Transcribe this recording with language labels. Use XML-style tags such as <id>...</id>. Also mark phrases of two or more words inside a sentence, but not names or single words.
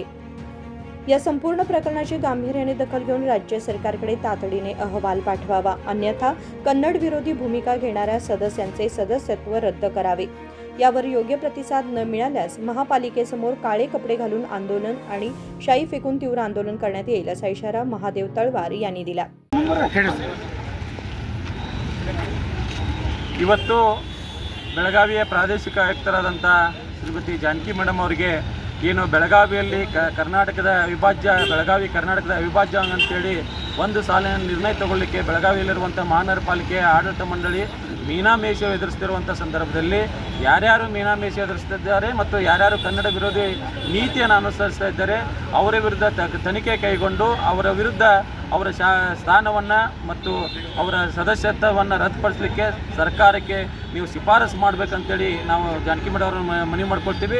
<mr>या संपूर्ण प्रकरणाची गांभीर्याने दखल घेऊन राज्य सरकारकडे तातडीने अहवाल पाठवावा, अन्यथा कन्नड विरोधी भूमिका घेणाऱ्या सदस्यांचे सदस्यत्व रद्द करावे। यावर योग्य प्रतिसाद न मिळाल्यास महापालिकेसमोर काळे कपडे घालून आंदोलन आणि शाई फेकून तीव्र आंदोलन करण्यात येईल, असा इशारा महादेव तळवार यांनी दिला।</mr> <kn>ಇವತ್ತು ಬೆಳಗಾವಿಯ ಪ್ರಾದೇಶಿಕ ಆಯುಕ್ತರಾದಂಥ ಶ್ರೀಮತಿ ಜಾನಕಿ ಮೇಡಮ್ ಅವರಿಗೆ ಏನು ಬೆಳಗಾವಿಯಲ್ಲಿ ಕರ್ನಾಟಕದ ಅವಿಭಾಜ್ಯ ಅಂತೇಳಿ ಒಂದು ಸಾಲಿನ ನಿರ್ಣಯ ತಗೊಳ್ಳಿಕ್ಕೆ ಬೆಳಗಾವಿಯಲ್ಲಿರುವಂಥ ಮಹಾನಗರ ಪಾಲಿಕೆಯ ಆಡಳಿತ ಮಂಡಳಿ ಮೀನಾಮೇಷ ಎದುರಿಸ್ತಿರುವಂಥ ಸಂದರ್ಭದಲ್ಲಿ ಯಾರ್ಯಾರು ಮೀನಾಮೇಷ ಎದುರಿಸ್ತಿದ್ದಾರೆ ಮತ್ತು ಯಾರ್ಯಾರು ಕನ್ನಡ ವಿರೋಧಿ ನೀತಿಯನ್ನು ಅನುಸರಿಸ್ತಾ ಇದ್ದಾರೆ ಅವರ ವಿರುದ್ಧ ತನಿಖೆ ಕೈಗೊಂಡು ಅವರ ವಿರುದ್ಧ ಅವರ ಸ್ಥಾನವನ್ನು ಮತ್ತು ಅವರ ಸದಸ್ಯತ್ವವನ್ನು ರದ್ದುಪಡಿಸಲಿಕ್ಕೆ ಸರ್ಕಾರಕ್ಕೆ ನೀವು ಶಿಫಾರಸು ಮಾಡಬೇಕಂತೇಳಿ ನಾವು ಜಾನಕಿ ಮೇಡಮ್ ಅವ್ರನ್ನ ಮನವಿ ಮಾಡ್ಕೊಳ್ತೀವಿ।</kn>